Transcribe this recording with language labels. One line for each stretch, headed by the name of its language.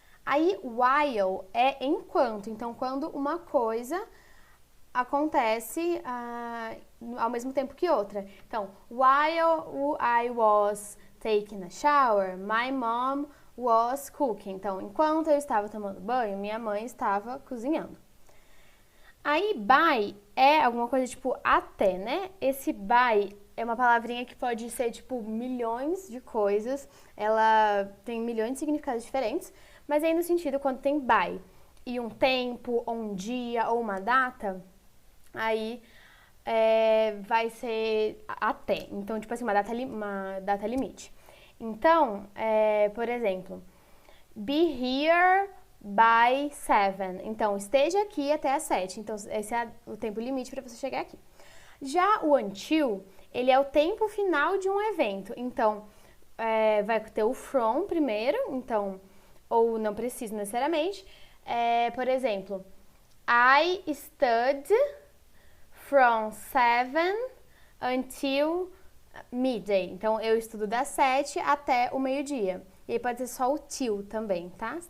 Portuguese: Aí, while é enquanto. Então, quando uma coisa acontece ao mesmo tempo que outra.
English: Então, while I was taking a shower, my mom was cooking.
Portuguese: Então, enquanto eu estava tomando banho, minha mãe estava cozinhando. Aí, by é alguma coisa tipo até, né? Esse by é uma palavrinha que pode ser tipo milhões de coisas. Ela tem milhões de significados diferentes. Mas aí no sentido, quando tem by e um tempo, ou um dia, ou uma data, aí vai ser até. Então, tipo assim, uma data limite. Então, por exemplo,
English: be here by 7.
Portuguese: Então, esteja aqui até as 7. Então, esse é o tempo limite para você chegar aqui. Já o until, ele é o tempo final de um evento. Então, vai ter o from primeiro, então, ou não precisa necessariamente. Por exemplo,
English: I studied from 7 until midday.
Portuguese: Então, eu estudo das 7 até o meio-dia. E aí pode ser só o till também, tá?